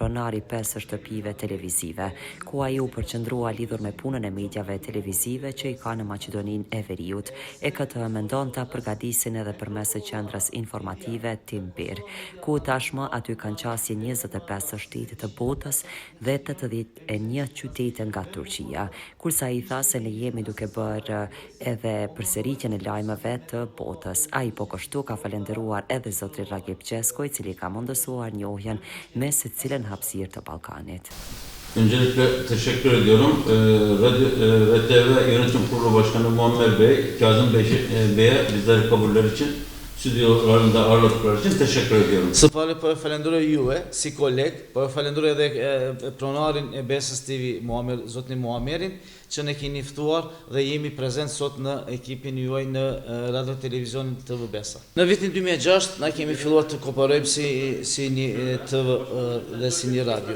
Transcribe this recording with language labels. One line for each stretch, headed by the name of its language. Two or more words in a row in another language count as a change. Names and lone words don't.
Albanian: pronari 5 shtëpive televizive, ku ai u përqendrua lidhur me punën e mediave televizive që i ka në Maqedoninë e Veriut, e këtë mendon ta përgatisin edhe përmes së qendrës informative Timbir, ku tashmë aty kanë qasje 25 shtete të botës dhe 81 qytete nga Turqia, kurse ai tha se ne jemi duke bërë edhe përsëritjen e lajmeve të botës. Ai po kështu ka falenderuar edhe zotri Ragip Qesko, i cili ka mundësuar njohjen me secilën hapësirë të Ballkanit.
Turkish: Öncelikle teşekkür ediyorum. RTV Yönetim Kurulu Başkanı Muammer Bey, Kazım Bey'e bizleri kabuller için, stüdyolarında ağırladıkları için teşekkür ediyorum.
Albanian: Së pari po e falenderoj juve si koleg, po e falenderoj edhe pronarin e Besës TV, zotrin Muammerin, që ne keni ftuar dhe jemi prezent sot në ekipin juaj në Radio Televizionin TV Besa. Në vitin 2006 na kemi filluar të kooperojmë si një TV dhe si një radio.